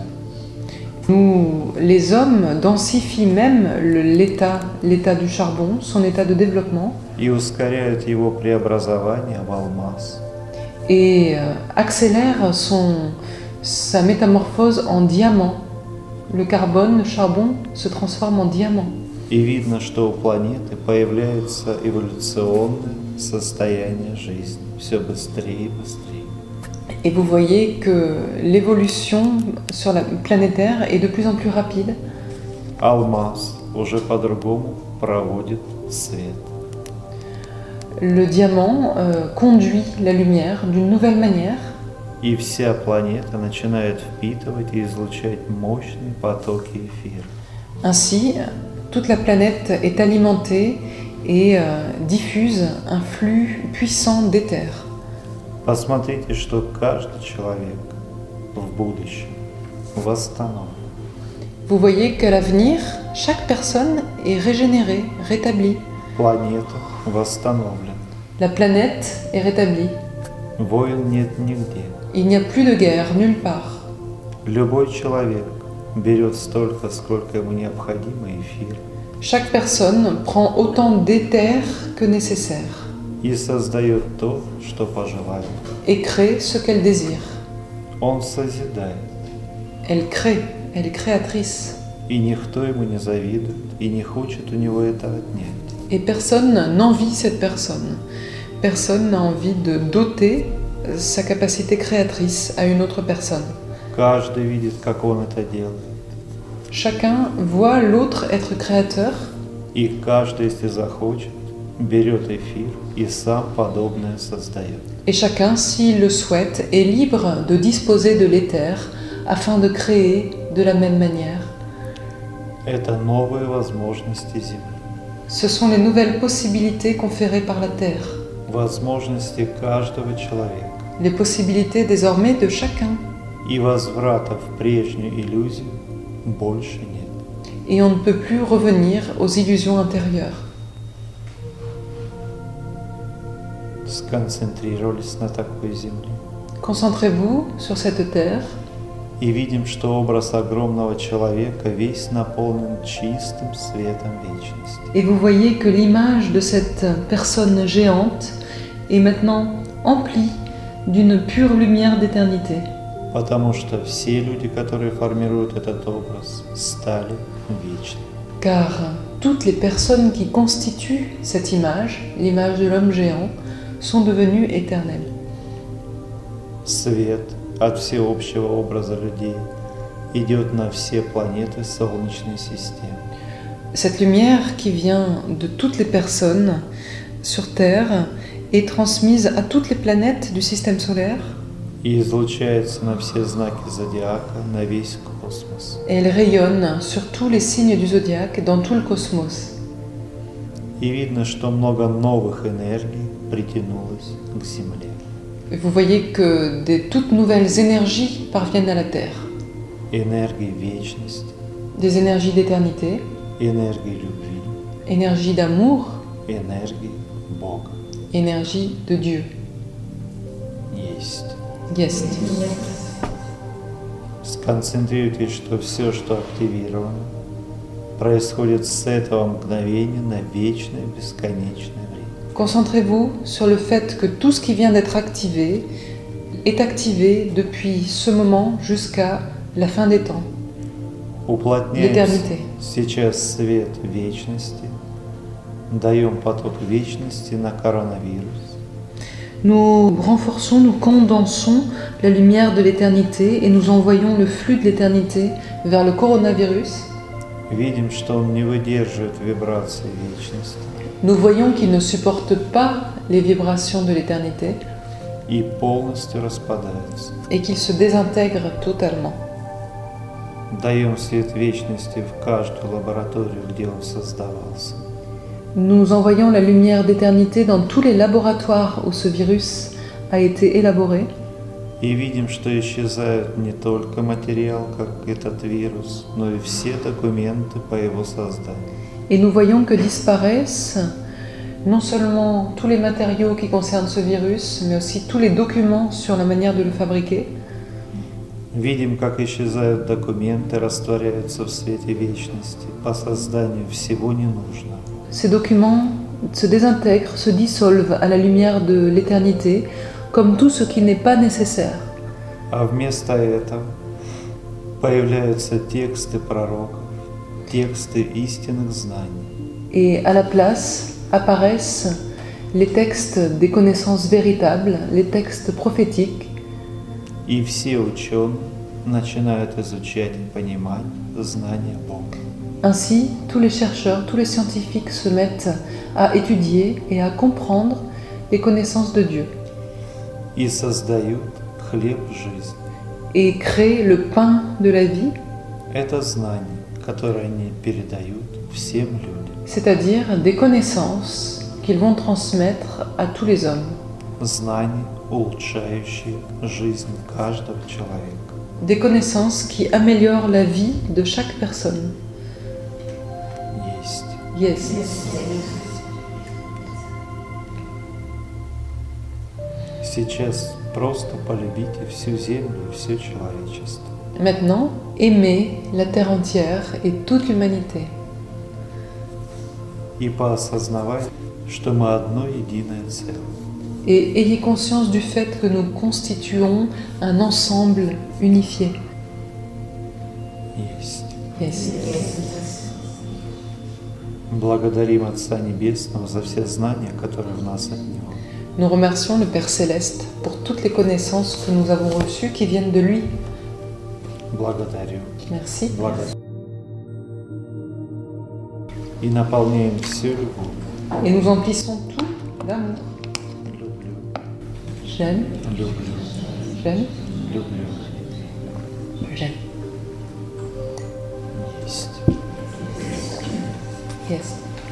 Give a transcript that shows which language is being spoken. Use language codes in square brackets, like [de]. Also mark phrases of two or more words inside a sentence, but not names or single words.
[fr] Nous, les hommes, densifient même l'état du charbon, son état de développement, [ru] И ускоряют его преобразование в алмаз. [fr] et accélèrent sa métamorphose en diamant. Le carbone, le charbon, se transforme en diamant. [ru] И видно, что у планеты появляется эволюционное состояние жизни. Все быстрее и быстрее. [fr] Et vous voyez que l'évolution sur la planétaire est de plus en plus rapide. [ru] Алмаз уже по-другому проводит свет. [fr] Le diamant conduit la lumière d'une nouvelle manière. [ru] И вся планета начинает впитывать и излучать мощные потоки эфира. [fr] Ainsi, toute la planète est alimentée et diffuse un flux puissant d'éther. [ru] Посмотрите, что каждый человек в будущем восстановлен. [fr] Vous voyez qu'à l'avenir, chaque personne est régénérée, rétablie. [ru] Планета восстановлена. [fr] La planète est rétablie. [ru] Войн нет нигде. [fr] Il n'y a plus de guerre nulle part. [ru] Любой человек берет столько, сколько ему необходимо эфира. [fr] Chaque personne prend autant d'éther que nécessaire [ru] И создает то, что пожелает. [fr] et crée ce qu'elle désire. [ru] Он созидает. [fr] Elle crée, elle est créatrice. [ru] И никто ему не завидует и не хочет у него это отнять. [fr] Et personne n'envie cette personne. Personne n'a envie de doter sa capacité créatrice à une autre personne. [ru] каждый видит, как он это делает. [fr] Chacun voit l'autre être créateur, [ru] И каждый, если захочет, берет эфир и сам подобное создает. [fr] et chacun, s'il le souhaite, est libre de disposer de l'éther afin de créer de la même manière. [ru] Это новые возможности Земли. [fr] Ce sont les nouvelles possibilités conférées par la Terre, [ru] Возможности каждого человека. [fr] les possibilités désormais de chacun. [ru] И возврата в прежнюю иллюзию больше нет. [fr] Et on ne peut plus revenir aux illusions intérieures. [ru] Сконцентрировались на такой Земле. [fr] Concentrez-vous sur cette Terre [ru] И видим, что образ огромного человека весь наполнен чистым светом вечности. [fr] et vous voyez que l'image de cette personne géante est maintenant emplie d'une pure lumière d'éternité. [ru] Потому что все люди, которые формируют этот образ, стали вечными. [fr] Car toutes les personnes qui constituent cette image, l'image de l'homme géant, sont devenues éternelles. [ru] Свет от всеобщего образа людей идет на все планеты Солнечной системы. [fr] Cette lumière qui vient de toutes les personnes sur Terre est transmise à toutes les planètes du système solaire [ru] И излучается на все знаки зодиака, на весь космос. [fr] et elle rayonne sur tous les signes du zodiaque dans tout le cosmos. [ru] И видно, что много новых энергий притянулось к Земле. [fr] Et vous voyez que des toutes nouvelles énergies parviennent à la Terre. [ru] Энергии вечности, [fr] Des énergies d'éternité, [ru] энергии любви, [fr] énergie d'amour, [ru] энергии Бога. [fr] énergie de Dieu. [ru] Есть. [fr] Yes. [ru] Сконцентрируйтесь, что все, что активировано, происходит с этого мгновения на вечное, бесконечное время. [fr] Concentrez-vous sur le fait que tout ce qui vient d'être activé est activé depuis ce moment jusqu'à la fin des temps, [ru] Уплотняем [fr] l'éternité. [ru] сейчас свет вечности, даем поток вечности на коронавирус. [fr] Nous renforçons, nous condensons la lumière de l'éternité et nous envoyons le flux de l'éternité vers le coronavirus. [ru] Видим, что он не выдерживает вибрации вечности [fr] Nous voyons qu'il ne supporte pas les vibrations de l'éternité [ru] и полностью распадается. [fr] et qu'il se désintègre totalement. [ru] Даем свет вечности в каждую лабораторию, где он создавался. [fr] Nous envoyons la lumière d'éternité dans tous les laboratoires où ce virus a été élaboré. [ru] И видим, что исчезает не только материал, как этот вирус, но и все документы по его созданию. [fr] Et nous voyons que disparaissent non seulement tous les matériaux qui concernent ce virus, mais aussi tous les documents sur la manière de le fabriquer. [ru] Видим, как исчезают документы, растворяются в свете вечности по созданию всего ненужного. [fr] Ces documents se désintègrent, se dissolvent à la lumière de l'éternité, comme tout ce qui n'est pas nécessaire. [ru] А вместо этого появляются тексты пророков, тексты истинных знаний. [fr] Et à la place apparaissent les textes des connaissances véritables, les textes prophétiques, [ru] И все ученые начинают изучать и понимать знания Бога. [fr] Ainsi, tous les chercheurs, tous les scientifiques se mettent à étudier et à comprendre les connaissances de Dieu [ru] И создают хлеб жизни. [fr] et créent le pain de la vie, [ru] Это знания, которые они передают всем людям. [fr] c'est-à-dire des connaissances qu'ils vont transmettre à tous les hommes, [ru] Знания, улучшающие жизнь каждого человека. [fr] des connaissances qui améliorent la vie de chaque personne. [ru] Есть. [fr] Yes. [ru] Сейчас просто полюбите всю землю и все человечество. [fr] Maintenant, aimez la terre entière et toute l'humanité. [ru] И поосознавайте, что мы одно единое целое. [fr] Et ayez conscience du fait que nous constituons un ensemble unifié. [ru] Есть. [fr] Yes. [ru] Благодарим Отца Небесного за все знания, которые в нас от Него. [fr] Nous remercions le Père Céleste pour toutes les connaissances que nous avons reçues qui viennent de lui. [ru] Благодарю. [fr] Merci. [ru] Благодарю. И наполняем всю любовь. [fr] Et nous emplissons tout d'amour. [ru] Люблю, [fr] J'aime, [ru] люблю, [fr] j'aime, [ru] люблю. [fr] j'aime. [ru] Есть. [fr] Yes.